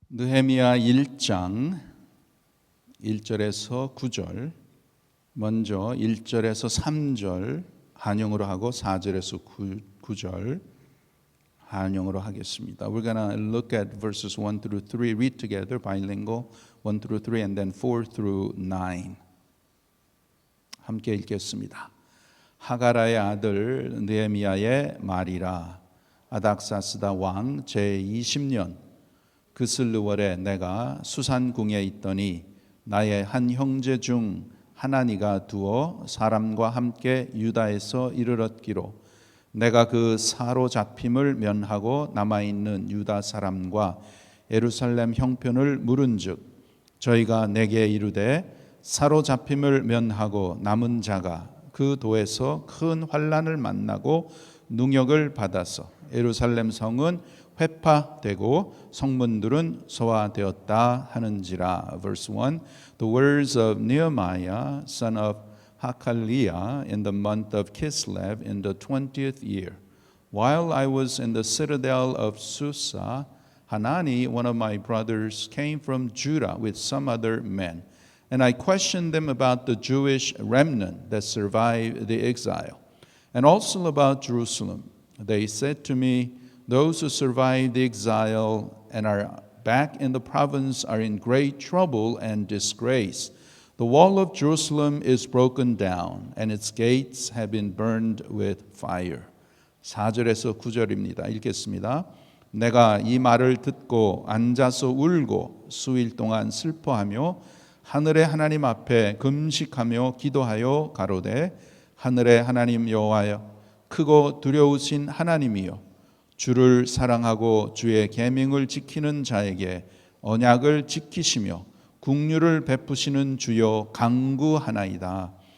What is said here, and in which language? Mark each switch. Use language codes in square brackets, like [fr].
[ko] 느헤미야 1장 1절에서 9절, 먼저 1절에서 3절 한영으로 하고 4절에서 9절 한영으로 하겠습니다. [en] We're gonna look at verses 1 through 3, read together, bilingual, 1 through 3 and then 4 through 9. [ko] 함께 읽겠습니다. 하가라의 아들 느헤미야의 말이라. 아닥사스다 왕 제20년 그슬르월에 내가 수산궁에 있더니 나의 한 형제 중 하나니가 두어 사람과 함께 유다에서 이르렀기로 내가 그 사로잡힘을 면하고 남아있는 유다 사람과 예루살렘 형편을 물은즉 저희가 내게 이르되 사로잡힘을 면하고 남은 자가 그 도에서 큰 환난을 만나고 능욕을 받아서 예루살렘 성은 회파되고 성문들은 소화되었다 하는지라. [en] Verse 1. The words of Nehemiah, son of Hakaliah, in the month of Kislev in the 20th year. While I was in the citadel of Susa, Hanani, one of my brothers, came from Judah with some other men. And I questioned them about the Jewish remnant that survived the exile, and also about Jerusalem. They said to me, those who survived the exile and are back in the province are in great trouble and disgrace. The wall of Jerusalem is broken down, and its gates have been burned with fire. [ko] 4절에서 9절입니다. 읽겠습니다. 내가 이 말을 듣고 앉아서 울고 수일 동안 슬퍼하며 하늘의 하나님 앞에 금식하며 기도하여 가로되 하늘의 하나님 여호와여 크고 두려우신 하나님이여 주를 사랑하고 주의 계명을 지키는 자에게 언약을 지키시며 긍휼을 베푸시는 주여 간구하나이다.